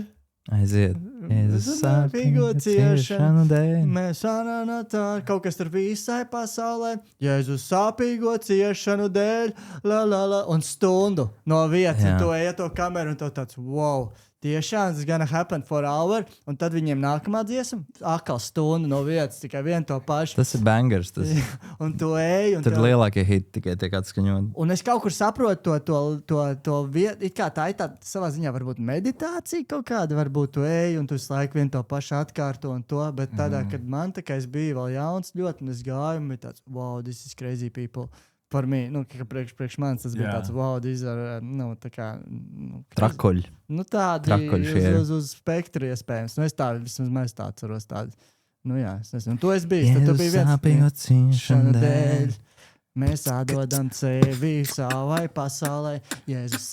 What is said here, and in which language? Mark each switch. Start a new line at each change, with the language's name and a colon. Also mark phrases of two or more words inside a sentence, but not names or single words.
Latvian: Aiziet. Jēzus sāpīgo ciešanu dēļ. Mēs kaut kas tur visai pasaulē. Jēzus sāpīgo ciešanu dēļ. Un stundu no vietas. Un tu ej to kameru un tu tāds, wow. Tiešām, tas
English: gonna happen for hour.
Latvian: Un tad viņiem nākamā dziesma. Atkal stundu no vietas. Tikai vienu to pašu. Tas ir bangers. Un tu ej. Un tad lielākie hiti tikai tiek atskaņot. Un es kaut kur saprotu to vietu. It kā tā ir tāda savā ziņā varbūt meditācija kaut kāda. Varbūt tu ej un tu visu laiku vienu to pašu atkārto un to. Bet tādā, kad man tā kā es biju vēl jauns ļoti un es gāju un bija tāds,
English: wow, this is crazy people.
Latvian: Par mani, priekš manis tas bija tāds,
English: wow, these are,
Latvian: tā kā... Trakoļi. Tādi uz spektru iespējams. Es tā, vismaz mēs tā atceros tādi. Es nezinu. Tu esi bijis, tad tu biji viens. Sāpīgo ciešanu dēļ. Mēs atdodam sevi savai pasaulē. Jēzus